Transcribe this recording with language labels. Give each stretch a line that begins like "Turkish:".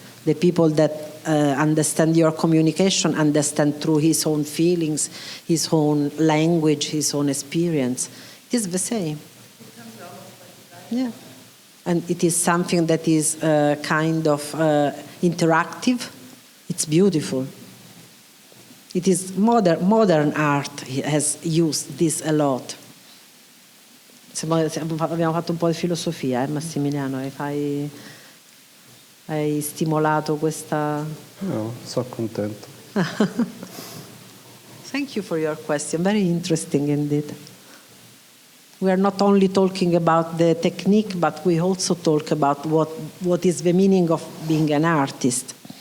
English: The people that understand your communication understand through his own feelings, his own language, his own experience. It is the same. Yeah. And it is something that is kind of interactive. It's beautiful. It is modern art has used this a lot.
Italian: Abbiamo fatto un po' di filosofia, Massimiliano, hai stimolato questa... No, sono contento.
English: Thank you for your question, very interesting indeed. We are not only talking about the technique, but we also talk about what is the meaning of being an artist.